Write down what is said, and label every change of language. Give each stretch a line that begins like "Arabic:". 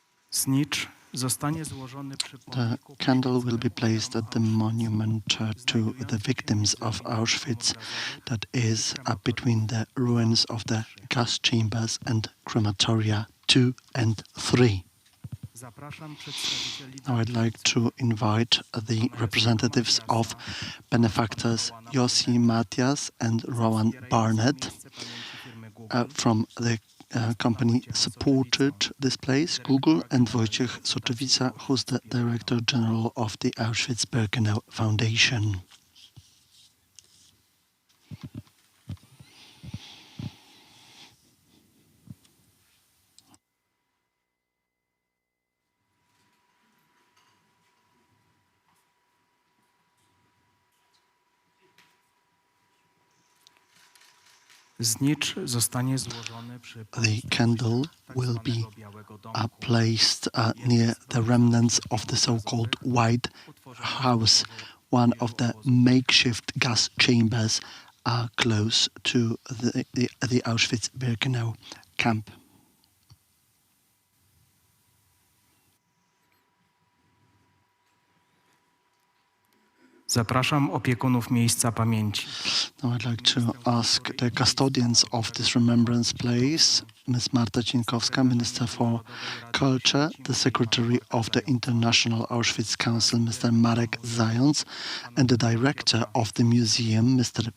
Polish: znicz zostanie złożony przy
English: The
Polish: pomniku
English: candle will be placed at the monument to the victims of Auschwitz that is between the ruins of the gas chambers and crematoria 2 and 3.
Polish: Zapraszam przedstawicieli
English: Now I'd like to invite the representatives of benefactors Yossi Matias and Rowan Barnett from the company supported this place, Google, and Wojciech Soczywica, who's the Director General of the Auschwitz-Birkenau Foundation.
Polish: Znicz zostanie złożony przy
English: The candle will be placed near the remnants of the so-called White House, one of the makeshift gas chambers close to the Auschwitz-Birkenau camp.
Polish: Zapraszam opiekunów miejsca pamięci.
English: Now I'd like to ask the custodians of this remembrance place, Ms. Marta Cienkowska, Minister for Culture, the Secretary of the International Auschwitz Council, Mr. Marek Zając, and the Director of the Museum, Mr.